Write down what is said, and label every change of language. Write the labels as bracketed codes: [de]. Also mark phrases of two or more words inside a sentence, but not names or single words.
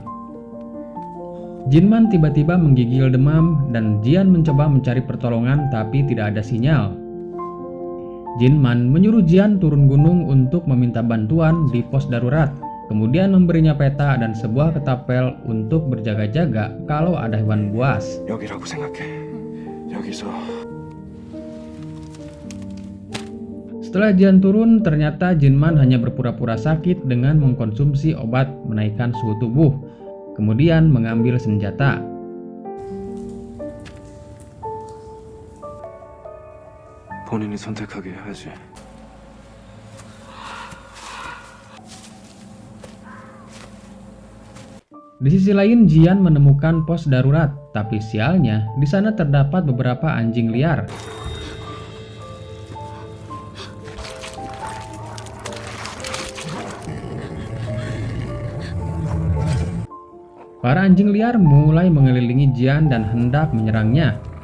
[id] Jinman tiba-tiba menggigil demam dan Jian mencoba mencari pertolongan tapi tidak ada sinyal. Jinman menyuruh Jian turun gunung untuk meminta bantuan di pos darurat, kemudian memberinya peta dan sebuah ketapel untuk berjaga-jaga kalau ada hewan buas. [ko] 여기라고 생각해. 여기서 [id] Setelah Jian turun, ternyata Jinman hanya berpura-pura sakit dengan mengkonsumsi obat menaikkan suhu tubuh, kemudian mengambil senjata. [ko] 본인이 선택하게 해야지. [id] Di sisi lain, Jian menemukan pos darurat, tapi sialnya di sana terdapat beberapa anjing liar. Para anjing liar mulai mengelilingi Jian dan hendak menyerangnya.